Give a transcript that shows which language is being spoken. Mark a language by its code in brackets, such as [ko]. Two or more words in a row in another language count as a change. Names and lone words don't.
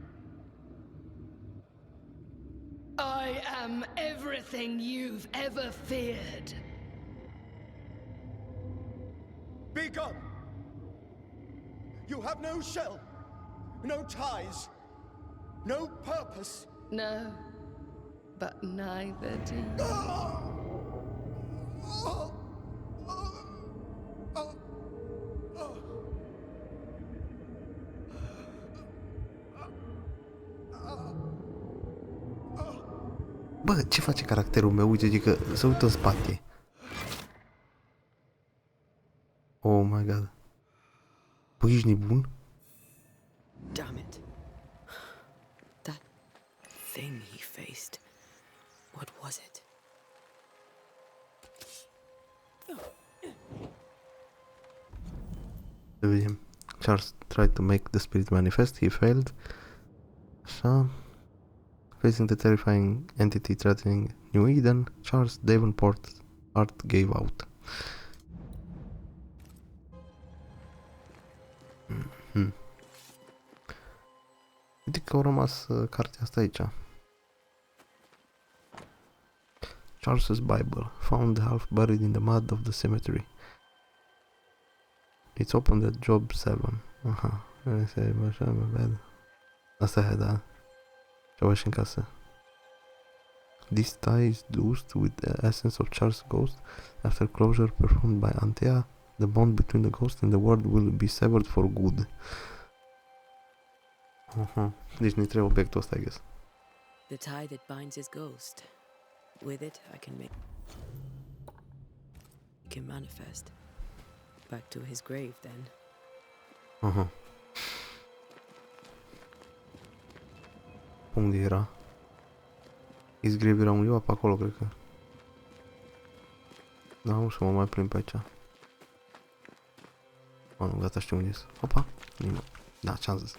[en] I am everything you've ever feared. Be gone! You have no shell, no ties, no purpose. No, but neither do you. [ro] Bă, ce face caracterul meu? Uite, că se uită în spate. [en] Oh my god. [ro] Bă, ești nebun? [en] Damn it. That thing he faced. What was it? [ro] Să vedem. [en] Charles tried to make the spirit manifest. He failed. Așa. Facing the terrifying entity threatening New Eden, Charles Davenport's heart gave out. [ro] Uite că au rămas cartea asta aici. [en] Charles's Bible, found half buried in the mud of the cemetery. It's opened at job 7. [ro] Aha, așa, bad. Asta e, da. Ceva și în casă. [en] This tie is dosed with the essence of Charles' ghost. After closure performed by Antea, the bond between the ghost and the world will be severed for good. [ro] Deci ne trebuie obiectul ăsta, [en] I guess. The tie that binds his ghost. With it, I can make... He can manifest. Back to his grave, then. [ro] Unde era? [en] His grave [ro] era undeva pe acolo, cred că. Da, nu să mă mai prind pe aici. Nu, gata, știu unde sunt. Opa, nimeni. Da, ce-am zis.